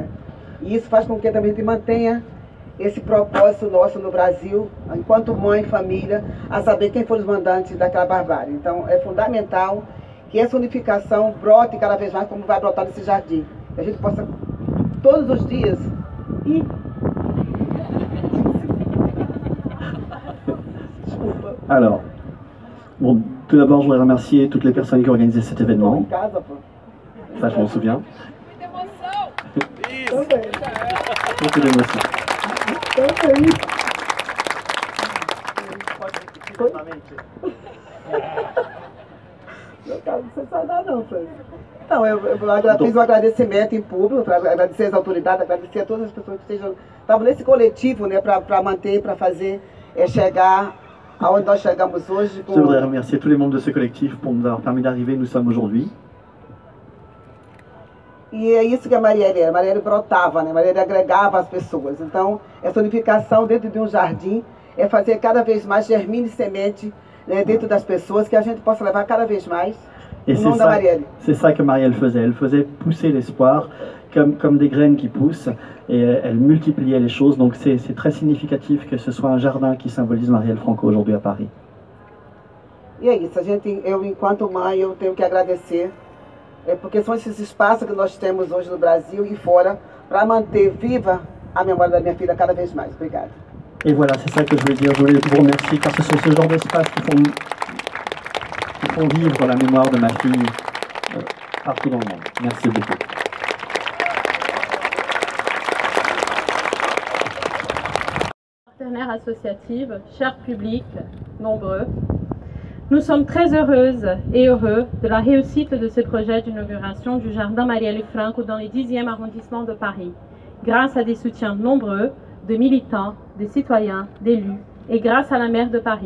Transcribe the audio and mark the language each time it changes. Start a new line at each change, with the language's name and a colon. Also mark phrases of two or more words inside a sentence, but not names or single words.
Portuguese: E isso faz com que também a gente mantenha esse propósito nosso no Brasil, enquanto mãe, família, a saber quem foram os mandantes daquela barbárie. Então é fundamental que essa unificação brote cada vez mais como vai brotar nesse jardim. Que a gente possa todos os dias ir.
French: alors, bon, tout d'abord, je voudrais remercier toutes les personnes qui ont organisé cet événement. Ça, je m'en souviens. Beaucoup d'émotion.
Portuguese: Não, eu fiz um agradecimento em público, para agradecer as autoridades, agradecer a todas as pessoas que estavam nesse coletivo, né, para manter, para fazer chegar aonde nós chegamos hoje.
French: Je voudrais remercier tous les membres de ce collectif pour nous avoir permis d'arriver où nous sommes aujourd'hui.
Portuguese: E é isso que a Marielle era. A Marielle brotava, né? A Marielle agregava as pessoas. Então, essa unificação dentro de um jardim é fazer cada vez mais germine semente, né, dentro das pessoas, que a gente possa levar cada vez mais
French: Et
Portuguese: o nome da Marielle.
French: c'est ça que Marielle faisait. Elle faisait pousser l'espoir comme des graines qui poussent et elle multipliait les choses. Donc c'est très significatif que ce soit un jardin qui symbolise Marielle Franco aujourd'hui à Paris.
Portuguese: E é isso. Eu, enquanto mãe, eu tenho que agradecer. Porque são esses espaços que nós temos hoje no Brasil e fora para manter viva a memória da minha filha cada vez mais. Obrigada.
French: Et voilà, c'est ça que je voulais dire. Je voulais vous remercier car ce sont ce genre d'espaces qui font vivre la mémoire de ma fille partout dans le monde. Merci beaucoup. Partenaires associatifs, chers publics, nombreux, nous sommes très heureuses et heureux de la réussite de ce projet d'inauguration du Jardin Marielle Franco dans le 10e arrondissement de Paris, grâce à des soutiens nombreux de militants, de citoyens, d'élus et grâce à la maire de Paris.